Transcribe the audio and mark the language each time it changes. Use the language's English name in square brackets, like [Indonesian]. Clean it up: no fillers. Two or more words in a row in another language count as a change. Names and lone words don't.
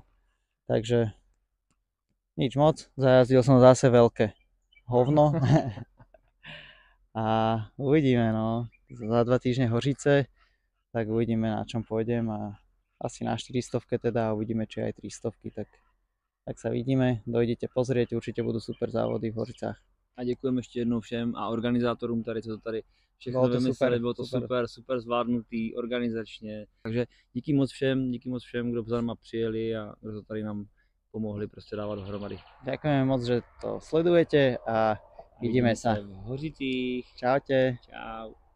[Slovak] Takže nič moc, zajazdil som zase veľké hovno a uvidíme, no. Za 2 týždne Hořice, tak uvidíme, na čom pôjdem a asi na 400 teda a uvidíme, či aj 300, tak sa vidíme, dojdete pozrieť, určite budú super závody v Hořicách. [Czech] A děkujeme ještě jednou všem a organizátorům tady, co to tady všechno vymysleli, bylo to super zvládnutý organizačně. Takže díky moc všem, kdo za náma přijeli a kdo to tady nám pomohli prostě dávat dohromady. [Slovak] Ďakujeme moc, že to sledujete a vidíme sa v Hořicích. Čaute. Čau.